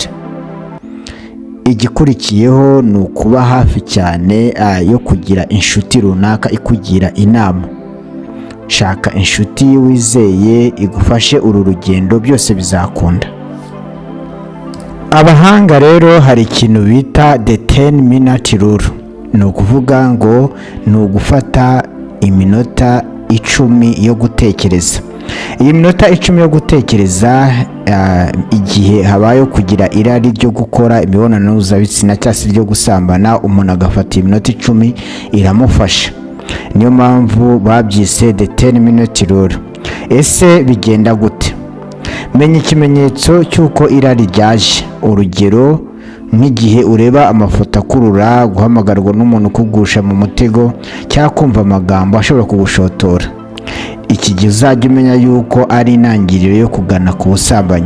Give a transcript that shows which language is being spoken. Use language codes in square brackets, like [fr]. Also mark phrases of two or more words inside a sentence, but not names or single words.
[rw] Igikurikiyeho ni ukuba hafi cyane yo kugira inshuti runaka ikugira inama. Shaka inshuti wizeye igufashe uru rugendo, byose bizakunda. Abahanga rero hari ikintu bita [en] the 10-minute rule, [rw] ni ukuvuga ngo ni ugufata iminota 10 yo gutekereza. Iyi minota 10 yo gutekereza igihe habayeho kugira irari ryo gukora imibonano mpuzabitsina cyangwa se ryo gusambana, umuntu agafata iminota 10 iramufasha. Niyo mpamvu babyise [en] the 10-minute rule. [rw] Ese bigenda gute? Menya ikimenyetso cy'uko irari ryaje. Urugero nk'igihe ureba amafoto akurura, guhamagarwa n'umuntu ukugusha mu mutego cyangwa kumva amagambo ashobora kugushotora. Iki gihe uzajya umenya yuko ari intangiriro yo kugana ku busambanyi.